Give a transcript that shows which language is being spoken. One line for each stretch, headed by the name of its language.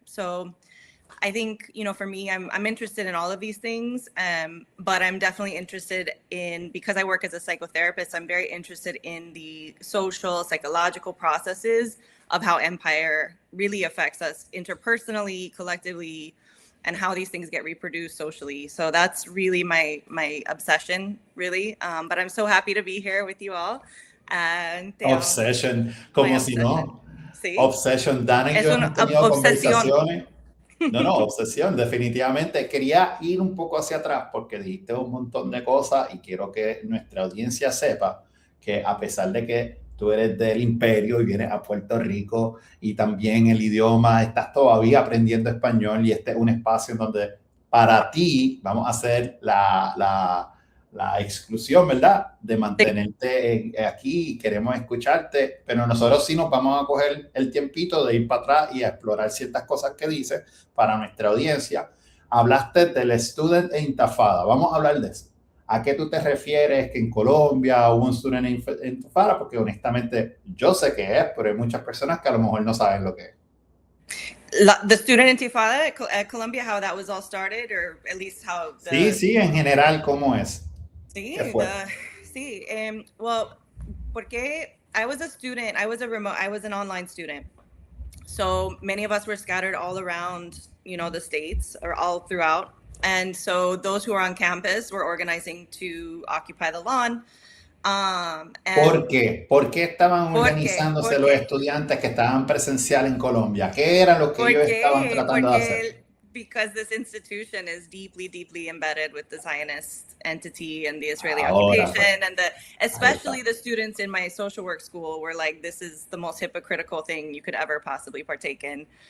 English: So I think, for me, I'm interested in all of these things, but I'm definitely interested in, because I work as a psychotherapist, I'm very interested in the social, psychological processes of how empire really affects us interpersonally, collectively, and how these things get reproduced socially. So that's really my obsession, really. But I'm so happy to be here with you all.
Spanish: Obsession, como si no. Sí. Obsession, Dana y yo hemos tenido conversaciones. No, no, obsesión, definitivamente. Quería ir un poco hacia atrás porque dijiste un montón de cosas y quiero que nuestra audiencia sepa que a pesar de que tú eres del imperio y vienes a Puerto Rico y también el idioma, estás todavía aprendiendo español y este es un espacio en donde para ti vamos a hacer la exclusión, ¿verdad? De mantenerte aquí y queremos escucharte, pero nosotros sí nos vamos a coger el tiempito de ir para atrás y a explorar ciertas cosas que dices para nuestra audiencia. Hablaste del Student e Intafada, vamos a hablar de eso. ¿A qué tú te refieres que en Colombia hubo un Student e Intafada? Porque honestamente yo sé qué es, pero hay muchas personas que a lo mejor no saben lo que es.
English: The Student Intifada at Columbia, how that was all started, or at least how the...
Spanish: Sí, en general, ¿cómo es? Sí, ¿Qué fue? sí.
English: Well, porque I was a student, I was an online student. So many of us were scattered all around, the States or all throughout. And so those who were on campus were organizing to occupy the lawn.
Spanish: ¿Por qué? ¿Por qué estaban organizándose los estudiantes que estaban presencial en Colombia? ¿Qué era lo que ellos estaban tratando de hacer?
English: Because this institution is deeply, deeply embedded with the Zionist entity and the Israeli occupation, and especially the students in my social work school were like, this is the most hypocritical thing you could ever possibly partake in.